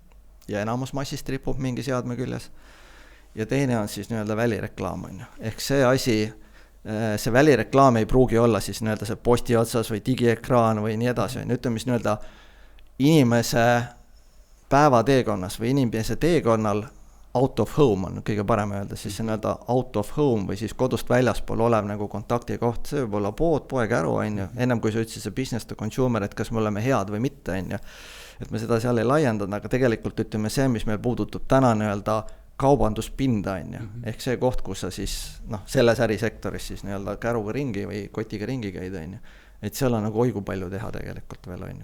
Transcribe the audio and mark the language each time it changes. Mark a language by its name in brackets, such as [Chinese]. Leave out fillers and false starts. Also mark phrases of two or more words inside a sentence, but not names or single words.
[Estonian] Ja enamus massist ripub mingi seadme küljes. Ja teine on siis välireklaam, on ju. Ehk see asi, see välireklaam ei pruugi olla siis see posti otsas või digiekraan või nii edasi. Ütleme mis inimese päevateekonnas või inimese teekonnal [English] out of home [Estonian] on kõige parem öelda, siis see [English] out of home [Estonian] või siis kodust väljaspool olev nagu kontakti koht, see võib olla poekäru, on ju, ennem kui sa ütlesid see [English] business to consumer, [Estonian] et kas me oleme head või mitte, on ju, et me seda seal ei laiendada, aga tegelikult ütleme see, mis meil puudutab täna kaubanduspinda, on ju, ehk see koht, kus sa siis, selles ärisektoris siis käruga ringi või kotiga ringi käid, on ju, et seal on nagu oigu palju teha tegelikult veel, on ju.